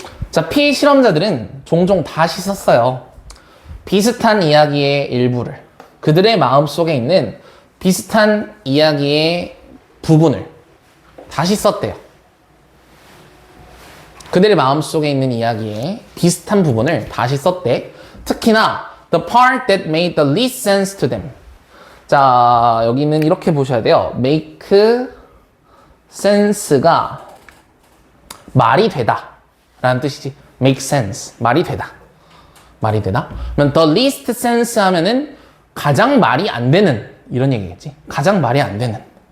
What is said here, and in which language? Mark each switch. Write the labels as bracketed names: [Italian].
[Korean] 자, 피실험자들은 종종 다시 썼어요. 비슷한 이야기의 일부를. 그들의 마음속에 있는 비슷한 이야기의 부분을 다시 썼대요. 그들의 마음속에 있는 이야기의 비슷한 부분을 다시 썼대. 특히나 [English] the part that made the least sense to them. [Korean] 자, 여기는 이렇게 보셔야 돼요. make sense가 말이 되다 라는 뜻이지. make sense, 말이 되다. 그러면 [English] the least sense [Korean] 하면은 가장 말이 안 되는 이런 얘기겠지. 가장 말이 안 되는.